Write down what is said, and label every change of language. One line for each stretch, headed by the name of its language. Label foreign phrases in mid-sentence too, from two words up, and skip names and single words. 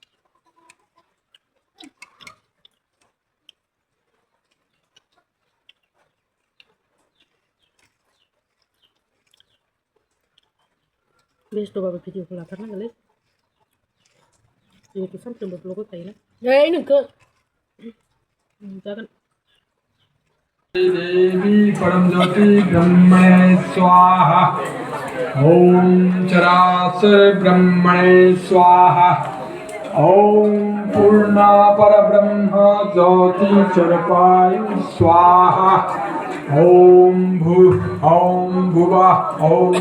Bodo: बेस्थ'बाबो भिडिअखौ लाथारनांगोनलै जिहेतु सानफ्रोमबो ब्लग होखायोना नोंखौ जागोन
Sanskrit: देवी परम ज्योति ब्रह्मणे स्वाहा ओम चराचर ब्रह्मणे स्वाहा ओम पूर्णा परब्रह्म ज्योति स्वरूपाय स्वाहा ओम भुवः ओम